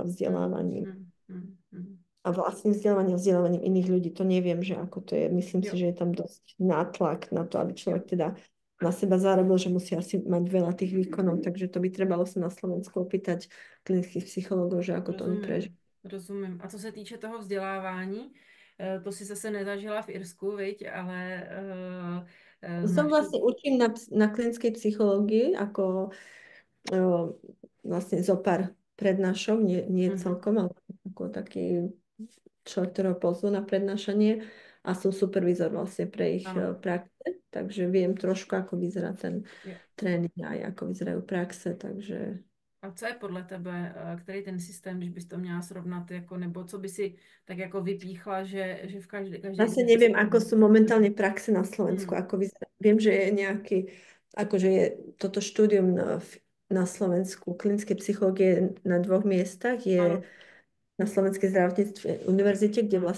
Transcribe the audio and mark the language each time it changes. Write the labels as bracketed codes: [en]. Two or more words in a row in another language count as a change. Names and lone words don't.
[sk] Mhm. vzdelávaním. Mhm. Mhm. Mhm. A vlastným vzdelávaním iných ľudí, to neviem, že ako to je. Myslím si, [cs] Jo, [sk] že je tam dosť nátlak na to, aby [cs] jo. [sk] človek teda na seba zarobil, že musí asi mať veľa tých výkonov, takže to by trebalo sa na Slovensku opýtať klinických psychológov, že ako to oni prežívajú. [cs] Rozumím, rozumím. A co se týče toho vzdělávání, to si zase nezažila v Irsku, viď, ale [sk] Som naši... vlastne učím na klinickej psychológii ako vlastne zo pár prednášok, nie Mhm. celkom, ale ako taký človek, ktorého pozvú na prednášanie a som supervízor vlastne pre ich [cs] Ano, [sk] praxe, takže viem trošku, ako vyzerá ten [cs] jo. [sk] tréning aj ako vyzerajú praxe, takže [cs] A co je podle tebe, který ten systém, když bys to měla srovnat, jako, nebo co by si tak jako vypíchla, že v každý zase ten [sk] neviem, ako systém... sú momentálne praxe na Slovensku, Hmm. ako vyzerá. Viem, že je nejaký, akože je toto štúdium na Slovensku klinickej psychológie na 2 miestach, je [cs] Ano. [sk] na Slovenskej zdravotníckej univerzite, kde Hmm.